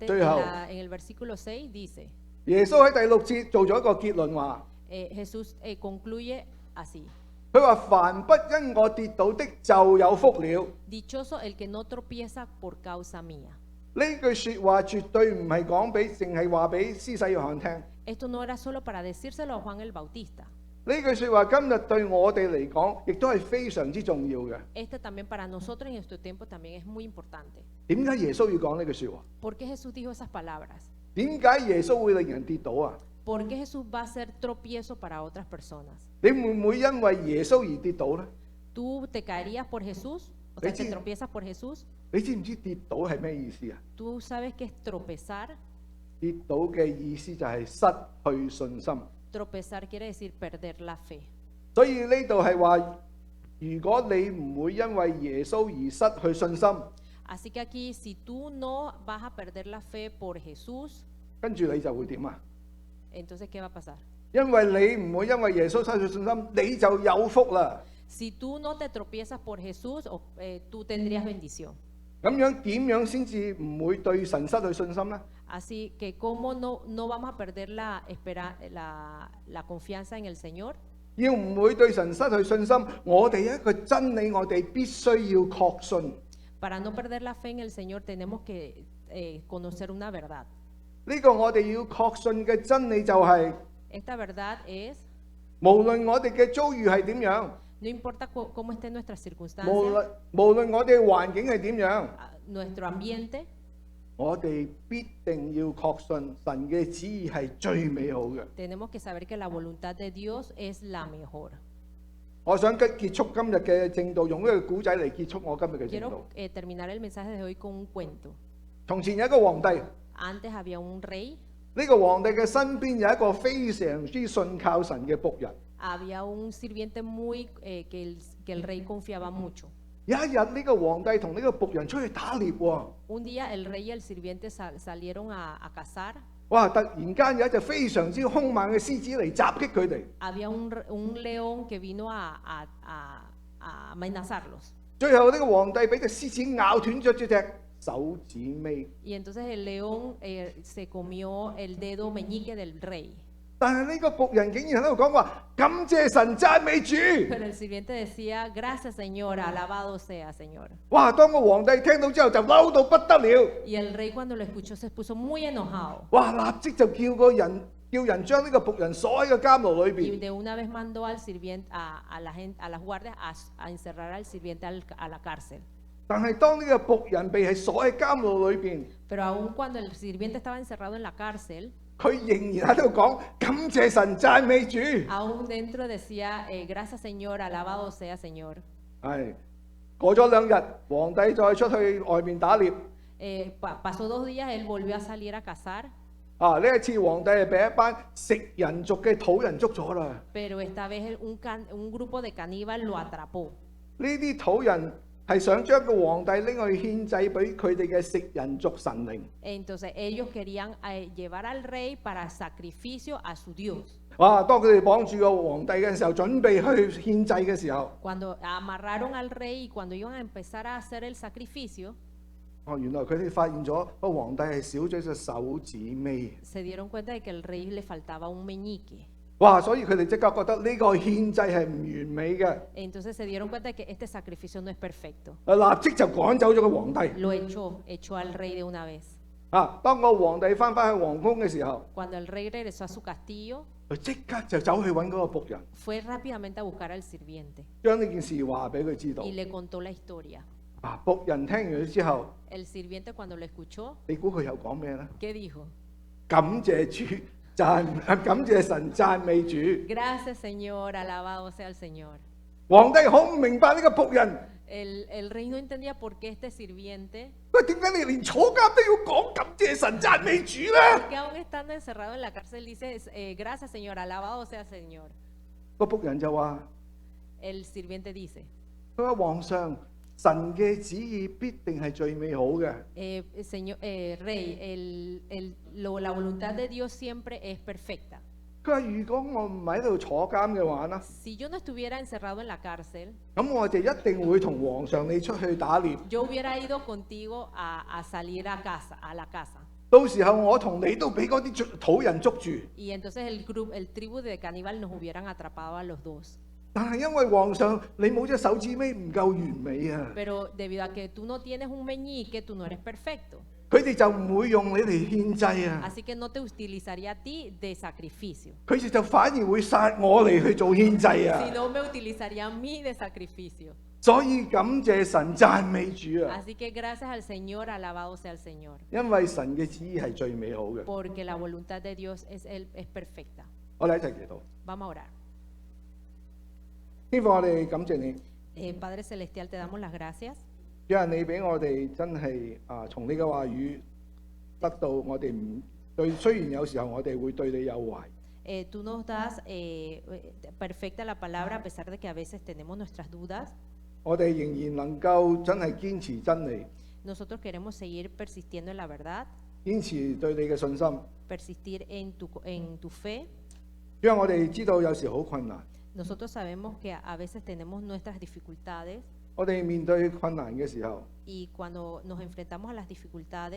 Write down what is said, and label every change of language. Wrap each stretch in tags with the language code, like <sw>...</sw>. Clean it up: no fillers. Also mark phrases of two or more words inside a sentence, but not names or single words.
<es>Estoy out. en el versículo 6 dice,</es> <yue>耶穌喺第6節做咗一個結論話，</yue> <es>Jesús concluye así,</es> <yue>佢話凡不因我跌倒的就有福了。</yue> <es>dichoso el que no tropieza por causa mía.</es> <yue>呢句説話絕對唔係講俾，淨係話俾施洗約翰聽。</yue> <es>Esto no era solo para decírselo a Juan el Bautista.</es> <yue>呢句説話今日對我哋嚟講，亦都係非常之重要嘅。</yue> <es>Este también para nosotros en este tiempo también es muy importante.</es> <yue>點解耶穌要講呢句説話？</yue> <es>¿Por qué Jesús dijo esas palabras?</es> <yue>點解耶穌會令人跌倒啊？</yue> <es>¿Por qué Jesús va a ser tropiezo para otras personas?</es> <yue>你會唔會因為耶穌而跌倒呢？</yue> <es>¿Tú te caerías por Jesús? O sea, Sí. ¿te tropiezas por Jesús?</es> <yue>你知唔知跌倒係咩意思啊？</yue> <es>¿Tú sabes qué es tropezar?</es> <yue>跌倒嘅意思就係失去信心。</yue> <es>Tropezar quiere decir perder la fe.</es> <yue>所以呢度係話，如果你唔會因為耶穌而失去信心，</yue> <es>Así que aquí, si tú no vas a perder la fe por Jesús,</es> <yue>跟住你就會點啊？</yue> <es>entonces ¿qué va a pasar?</es> <yue>因為你唔會因為耶穌失去信心，你就有福啦。</yue> <es>Si tú no te tropiezas por Jesús, tú tendrías bendición.</es> <yue>咁樣點樣先至唔會對神失去信心呢？</yue> <es>Así que ¿cómo no vamos a perder la confianza en el Señor?</es> <yue>要唔會對神失去信心，我哋一個真理，我哋必須要確信。</yue> <es>Para no perder la fe en el Señor tenemos que conocer una verdad.</es> <yue>呢個我哋要確信嘅真理就係、</yue> <es>Esta verdad es,</es> <yue>無論我哋嘅遭遇係點樣，</yue> <es>no importa cómo estén nuestras</es> <yue>無</yue> <es>circunstancias,</es> <yue>論我哋嘅環境係點樣，</yue> <es>nuestro ambiente,</es> <yue>我哋必定要確信神嘅旨意係最美好嘅。</yue> <es>tenemos que saber que la voluntad de Dios es la mejor.</es> <yue>我想結束今日嘅正道，用呢個古仔嚟結束我今日嘅正道</yue> <es>Quiero。terminar el mensaje de hoy con un cuento.</es> <yue>從前有一個皇帝，呢、</yue> <es>Antes había un rey,</es> <yue>個皇帝嘅身邊有一個非常之信靠神嘅僕人。</yue> <es>había un sirviente que el rey confiaba mucho.</es> <yue>有一日呢個皇帝同呢個僕人出去打獵喎，</yue> <es>Un día el rey y el sirviente salieron a cazar 哇！</es> <yue>突然間有一隻非常之兇猛嘅獅子嚟襲擊佢哋，</yue> <es>había un león que vino a amenazarlos.</es> <yue>最後呢個皇帝俾隻獅子咬斷咗隻手指尾。</yue> <es>Y entonces el león se comió el dedo meñique del rey.</es> <yue>但係呢個僕人竟然喺度講話感謝神讚美主。</yue> <es>Pero el sirviente decía, gracias Señor, alabado sea Señor. 哇！</es> <yue>當個皇帝聽到之後就嬲到不得了，</yue> <es>Y el rey cuando lo escuchó se puso muy enojado. 哇！</es> <yue>立即就叫人將呢個僕人鎖喺個監牢裏</yue> <es>Y</es> <yue>邊。</yue> <es>de una vez mandó al sirviente, a las guardias a encerrar al sirviente a la cárcel.</es> <yue>但係當呢個僕人被係鎖喺監牢裏邊，</yue> <es>Pero aun cuando el sirviente estaba encerrado en la cárcel,</es> <yue>佢仍然喺度講感謝神讚美主。</yue> <es>aún dentro decía, gracias Señor, alabado sea Señor.</es> <yue>係過咗2日，皇帝再出去外面打獵。</yue> <es>Pasó 2 días, él volvió a salir a cazar, 啊！</es> <yue>呢一次皇帝係俾一班食人族嘅土人捉咗啦。</yue> <es>pero esta vez un grupo de caníbal lo atrapó.</es> <yue>呢啲土人係想將個皇帝拎去獻祭俾佢哋嘅食人族神靈。</yue> <es>Entonces ellos querían llevar al rey para sacrificio a su Dios. 哇！</es> <yue>當佢哋綁住個皇帝嘅時候，準備去獻祭嘅時候，</yue> <es>Cuando amarraron al rey y cuando iban a empezar a hacer el sacrificio,</es> <yue>原來佢哋發現咗個皇帝係少咗隻手指尾。</yue> <es>se dieron cuenta de que al rey le faltaba un meñique. 哇！</es> <yue>所以佢哋即刻覺得呢個獻祭係唔完美嘅，</yue> <es>Entonces se dieron cuenta de que este sacrificio no es perfecto.</es> <yue>立即就趕走咗個皇帝。</yue> <es>Lo echó al rey de una vez.</es> <yue>當個皇帝翻返去皇宮嘅時候，</yue> <es>Cuando el rey regresó a su castillo,</es> <yue>佢即刻就走去揾嗰個僕人，</yue> <es>fue rápidamente a buscar al sirviente</es> <yue>將呢件事話俾佢知道。</yue> <es>y le contó la historia.</es> <yue>僕人聽完之後，</yue> <es>El sirviente cuando lo escuchó,</es> <yue>你估佢又講咩呢？</yue> <es>¿qué dijo?</es> <yue>感謝主，感謝神，讚美主。</yue> <es>Gracias Señor, alabado sea el Señor.</es> <yue>皇帝好唔明白呢個僕人，</yue> <es>El rey no entendía por qué este sirviente,</es> <yue>喂，點解你連坐監都要講感謝神、讚美主呢？</yue> <es>que aún estando encerrado en la cárcel, dice, gracias Señor, alabado sea el Señor.</es> <yue>個僕人就話：</yue> <es>El sirviente dice,</es> <yue>佢話皇上，神嘅旨意必定係最美好嘅。</yue> <es>Señor, rey, la voluntad de Dios siempre es perfecta.</es> <yue>佢話：如果我唔喺度坐監嘅話呢，</yue> <es>Si yo no estuviera encerrado en la cárcel,</es> <yue>咁我就一定會同皇上你出去打獵。</yue> <es>yo hubiera ido contigo a salir a la casa.</es> <yue>到時候我同你都俾嗰啲土人捉住。</yue> <es>Y entonces el tribu de caníbal nos hubieran atrapado a los dos.</es> <yue>但係因為皇上你冇隻手指尾唔夠完美啊，</yue> <es>Pero debido a que tú no tienes un meñique, tú no eres perfecto.</es> <yue>佢哋就唔會用你嚟獻祭啊，</yue> <es>Así que no te utilizaría a ti de sacrificio,</es> <yue>佢哋就反而會殺我嚟去做獻祭啊。</yue> <es>sino me utilizaría a mí de sacrificio.</es> <yue>所以感謝神讚美主啊，</yue> <es>Así que gracias al Señor, alabado sea el Señor,</es> <yue>因為神嘅旨意係最美好嘅。</yue> <es>porque la voluntad de Dios es perfecta.</es> <yue>我哋一齊祈禱，</yue> <es>Vamos a orar.</es> <yue>天父，我哋感謝你，</yue> <es>Padre Celestial, te damos las gracias.</es> <yue>因為你俾我哋真係從你嘅話語得到我哋唔對，雖然有時候我哋會對你有懷，</yue> <es>Tú nos das perfecta la palabra a pesar de que a veces tenemos nuestras dudas.</es> <yue>我哋仍然能夠真係堅持真理，</yue> <es>Nosotros queremos seguir persistiendo en la verdad,</es> <yue>堅持對你嘅信心，</yue> <es>persistir en tu fe.</es> <yue>因為我哋知道有時好困難，</yue> <es>Nosotros sabemos que a veces tenemos nuestras dificultades</es> <yue>我哋面對困難嘅時候，</yue> <es>y cuando nos enfrentamos a las dificultades,</es>